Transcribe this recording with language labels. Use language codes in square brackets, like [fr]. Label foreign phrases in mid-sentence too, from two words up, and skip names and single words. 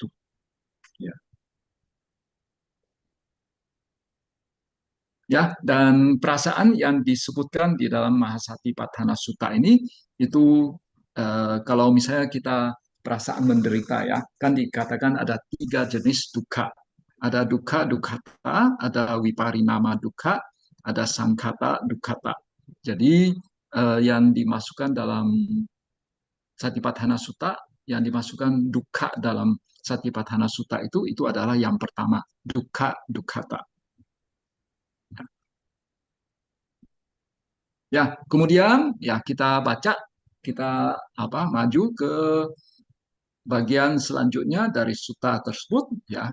[id] Ya. Ya, dan perasaan yang disebutkan di dalam Mahasatipatthana Sutta ini itu kalau misalnya kita perasaan menderita ya, kan dikatakan ada 3 jenis dukkha. Ada [pi] dukkha dukkhata, [id] ada [pi] viparinama dukkha, [id] ada [pi] sankhata dukkhata. [id] Jadi yang dimasukkan dalam Satipatthana Sutta, yang dimasukkan dukkha dalam Satipatthana Sutta itu adalah yang pertama, [pi] dukkha dukkhata. [id] Ya, kemudian ya kita baca, kita maju ke bagian selanjutnya dari sutta tersebut ya.